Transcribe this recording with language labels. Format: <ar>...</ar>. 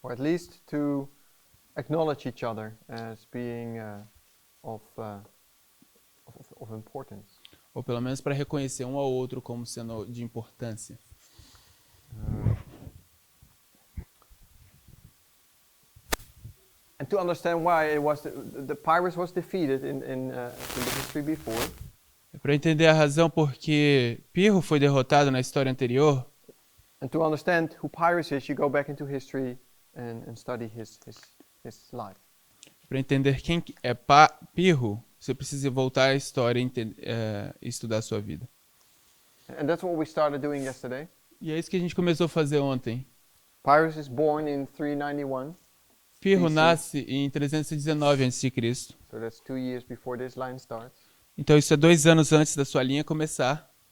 <en>Or at least to acknowledge each other as being of importance.</en> <pt>Ou pelo menos para reconhecer um ao outro como sendo de importância.</pt> <en>And to understand why it was the Pirro was defeated in the history before.</en> <pt>Para entender a razão por que Pirro foi derrotado na história anterior,</pt> <en>And to understand who Pirro is, you go back into history and study his life.</en> <pt>para entender quem é Pirro, você precisa voltar à história e estudar a sua vida.</pt> <en>And that's what we started doing yesterday.</en> <pt>E é isso que a gente começou a fazer ontem.</pt> <en>Pirro is born in 391.</en> <pt>Pirro</pt> <en>BC.</en> <pt>nasce em 319 a.C.</pt> <en>So that's 2 years before this line starts.</en> <pt>Então isso é 2 anos antes da sua linha começar.</pt>